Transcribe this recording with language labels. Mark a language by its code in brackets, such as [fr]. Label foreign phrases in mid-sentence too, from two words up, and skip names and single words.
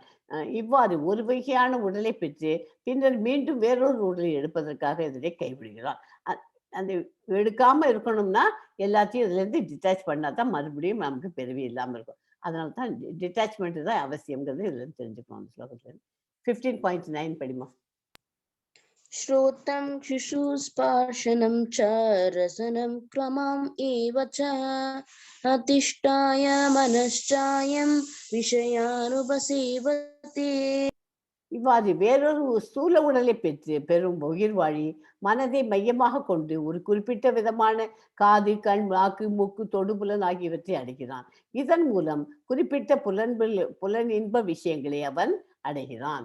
[ta] இவ்வாறு ஒரு வகையான உடலை பெற்று பின்னர் மீண்டும் வேறொரு உடலை எடுப்பதற்காக இதனை கைவிடுகிறான். அந்த எடுக்காம இருக்கணும்னா எல்லாத்தையும் இதுல இருந்து டிட்டாச் பண்ணாதான் மறுபடியும் நமக்கு பிறவி இல்லாம இருக்கும். அதனால தான் டிட்டாச்மெண்ட் தான் அவசியம்ங்கிறது இதுல இருந்து தெரிஞ்சுக்கணும். அந்த ஸ்லோகத்துல 15.9 படிமா. [sa] श्रोत्रं शिशुस्पर्शनं च रसनं क्रमम् एव च अधिष्ठाय मनश्चायं விஷயானுபசேவதே. [ta] இவ்வாறு வேறொரு ஸ்தூல உடலை பெறும் உயிர் வாழி மனதை மையமாக கொண்டு ஒரு குறிப்பிட்ட விதமான காது, கண், நாக்கு, மூக்கு, தொடுபுலன் ஆகியவற்றை அடைகிறான். இதன் மூலம் குறிப்பிட்ட புலன் இன்ப விஷயங்களை அவன் அடைகிறான்.